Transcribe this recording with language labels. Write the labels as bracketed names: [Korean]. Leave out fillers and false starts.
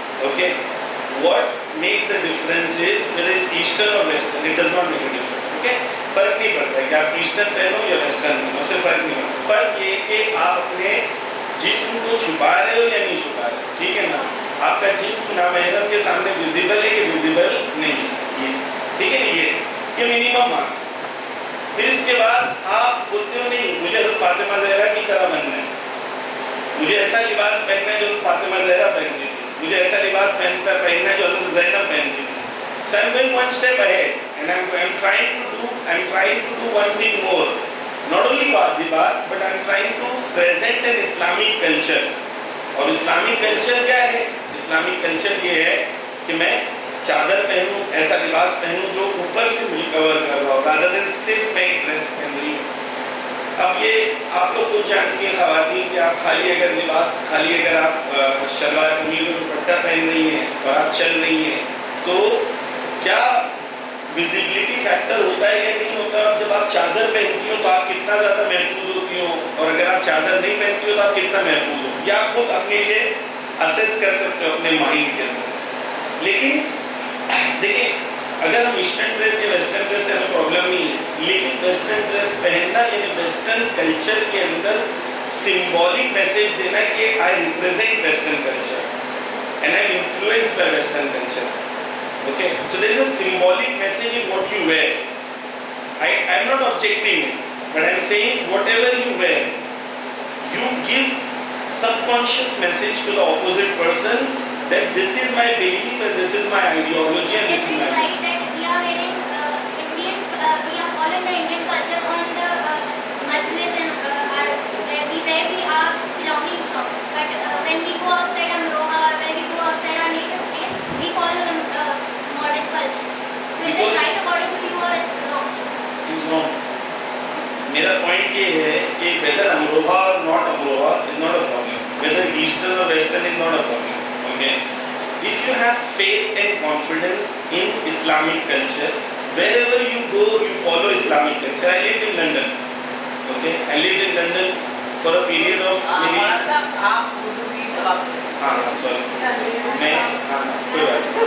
[English] Okay, what makes the difference is whether it's eastern or western. It does not make a difference. [Hindi] Okay, फर्क नहीं पड़ता है कि आप ईस्टर्न पहनो या वेस्टर्न पहनो, उससे फर्क नहीं पड़ता. फर्क ये कि आप अपने जिस्म को छुपा रहे हो या नहीं छुपा रहे हो. ठीक है ना, आपका जिस्म नामहरम के सामने विजिबल है कि विजिबल नहीं है, ये ठीक है. ये मिनिमम मार्क्स. फिर इसके बाद आप बोलते हो नहीं मुझे हज़रत फातिमा ज़हरा की तरह बनना है, मुझे ऐसा लिबास पहनना है जो हज़रत फातिमा ज़हरा पहनती थी, मुझे ऐसा लिबास पहनना है जो हज़रत ज़ैनब पहनती थी. [English] So I'm going one step ahead and I'm trying to do one thing more. Not only वाजिबात, but I'm trying to present an Islamic culture. [Hindi] और Islamic culture क्या है? Islamic culture ये है कि मैं चादर पहनूं, ऐसा लिबास पहनूं जो ऊपर से मुझे कवर कर रहा हो, [English] rather than [Hindi] सिर्फ मैं एक ड्रेस पहन रही हूँ. अब ये आप लोग खुद जानती हैं ख़वातीन कि आप खाली अगर आप शलवार कमीज़ और दुपट्टा पहन रही हैं और आप चल रही हैं तो क्या विजिबिलिटी फैक्टर होता है या नहीं होता. अब जब आप चादर पहनती हो तो आप कितना ज़्यादा महफूज होती हो, और अगर आप चादर नहीं पहनती हो तो आप कितना महफूज हो, या आप खुद अपने लिए असेस कर सकते हो अपने माइंड के अंदर. लेकिन देखिए, अगर हम ईस्टर्न ड्रेस या वेस्टर्न ड्रेस से हमें प्रॉब्लम नहीं है, लेकिन वेस्टर्न ड्रेस पहनना यानी वेस्टर्न कल्चर के अंदर सिंबॉलिक मैसेज देना कि [English] I represent western culture [Hindi] and I am influenced by western culture. [English] Okay, so there is a symbolic message in what you wear. I am not objecting it, but I am saying whatever you wear, you give subconscious message to the opposite person that this is my belief and this is my ideology and this is my. Right, that we are wearing Indian, we are following the Indian culture on the majlis and where we are belonging from. But when we go outside Amroha, when we go outside our native place, we follow the modern culture. So is it right according to you or it's wrong? It's wrong. [Hindi] मेरा point ये है कि [English] whether Amroha or not Amroha is not a problem. Whether Eastern or Western is not a problem. Okay. If you have faith and confidence in Islamic culture, wherever you go, you follow Islamic culture. I lived in London. Okay. I lived in London for a period of maybe. [Hindi] आप उर्दू की जवाब. हाँ sorry. मैं कोई बात.